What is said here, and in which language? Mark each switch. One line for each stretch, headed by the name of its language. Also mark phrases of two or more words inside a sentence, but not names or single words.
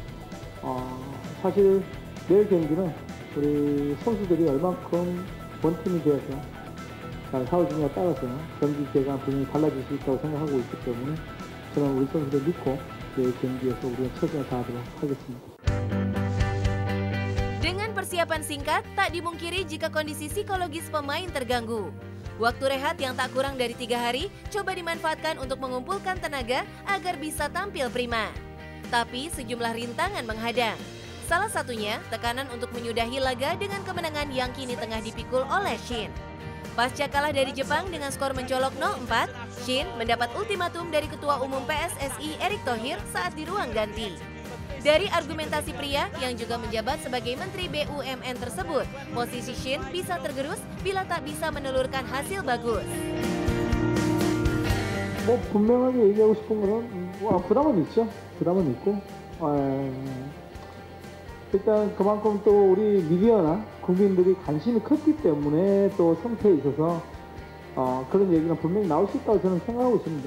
Korean: 사실 내일 경기는 우리 선수들이 얼만큼 원팀이 되어서 잘 싸워주냐에 따라서 경기 결과가 분명히 달라질 수 있다고 생각하고 있기 때문에 저는 우리 선수들 믿고 내일 경기에서 우리가 최선을 다하도록 하겠습니다.
Indonesian: Dengan persiapan singkat, tak dimungkiri jika kondisi psikologis pemain terganggu. Waktu rehat yang tak kurang dari 3 hari coba dimanfaatkan untuk mengumpulkan tenaga agar bisa tampil prima. Tapi sejumlah rintangan menghadang. Salah satunya tekanan untuk menyudahi laga dengan kemenangan yang kini tengah dipikul oleh Shin. Pasca kalah dari Jepang dengan skor mencolok 0-4, Shin mendapat ultimatum dari Ketua Umum PSSI Erick Thohir saat di ruang ganti. Dari argumentasi pria yang juga menjabat sebagai Menteri BUMN tersebut, posisi Shin bisa tergerus bila tak bisa menelurkan hasil bagus.
Korean: 뭐 분명하게 얘기하고 싶은 거는 부담은 있죠. 부담은 있고 일단 그만큼 또 우리 미디어나 국민들이 관심이 컸기 때문에 또 성패에 있어서 그런 얘기는 분명히 나올 수 있다고 저는 생각하고 있습니다.